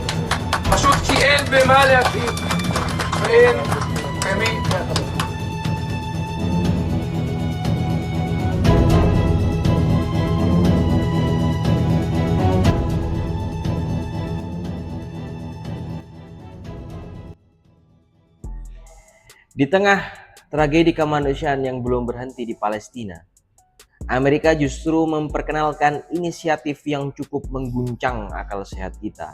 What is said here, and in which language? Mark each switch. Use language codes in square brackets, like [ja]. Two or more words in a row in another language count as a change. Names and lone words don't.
[he] פשוט כי אין במה להכיר ואין במי להכיר. [id] Di tengah tragedi kemanusiaan yang belum berhenti di Palestina, Amerika justru memperkenalkan inisiatif yang cukup mengguncang akal sehat kita.